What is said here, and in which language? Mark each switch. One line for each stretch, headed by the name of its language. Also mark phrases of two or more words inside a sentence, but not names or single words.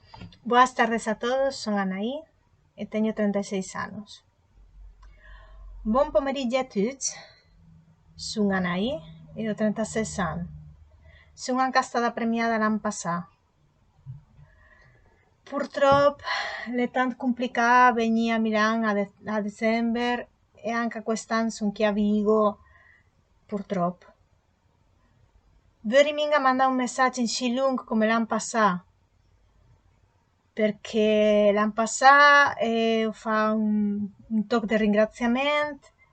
Galician: Boas tardes a todos, son Anaí e teño 36 anos.
Italian: Bon pomeriggio a tutti, son Anaí e ho 36 anos. Son anche stata premiata l'anno passato. Purtroppo è tanto complicato venire a Milano a dicembre e anche quest'anno sono qui a Vigo, purtroppo. Vorrei mandare un messaggio in sì lungo come l'anno passato, perché l'anno passato ho fatto un talk di ringraziamento